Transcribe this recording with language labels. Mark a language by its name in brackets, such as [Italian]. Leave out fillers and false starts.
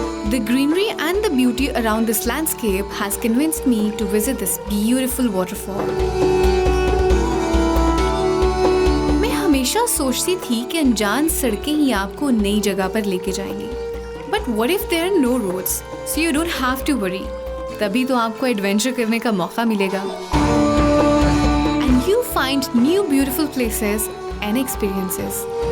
[English] The greenery and the beauty around this landscape has convinced me to visit this beautiful waterfall. [Hindi] मैं हमेशा सोचती थी कि अनजान सड़कें ही आपको नई जगह पर लेके जाएंगी. [English] But what if there are no roads? So you don't have to worry. [Hindi] तभी तो आपको एडवेंचर करने का मौका मिलेगा. [English] And you find new beautiful places and experiences.